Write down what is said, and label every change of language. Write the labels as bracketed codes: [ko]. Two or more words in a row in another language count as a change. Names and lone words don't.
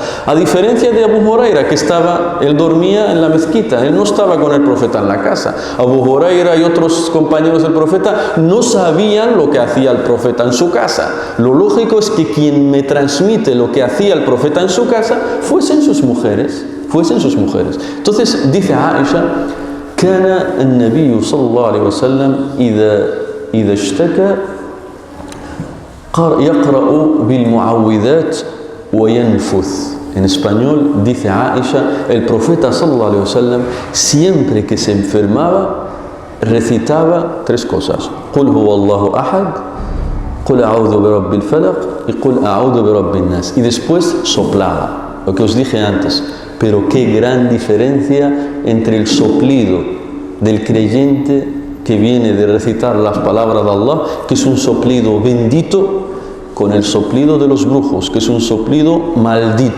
[es] A diferencia de Abu Huraira, él dormía en la mezquita, él no estaba con el profeta en la casa. Abu Huraira y otros compañeros del profeta no sabían lo que hacía el profeta en su casa. Lo lógico es que quien me transmite lo que hacía el profeta en su casa fuesen sus mujeres. Entonces dice Aisha: [ar] كان النبي صلى الله عليه وسلم إذا اشتكى يقرأ بالمعوذات وينفث. [es] En español dice Aisha, el profeta [ar] صلى الله عليه وسلم [es] siempre que se enfermaba recitaba tres cosas: [ar] قل هو الله أحد, قل أعوذ برب الفلق y قل أعوذ برب الناس. [es] Y después soplaba, lo que os dije antes. Pero qué gran diferencia entre el soplido del creyente que viene de recitar las palabras de Allah, que es un soplido bendito, con el soplido de los brujos, que es un soplido maldito.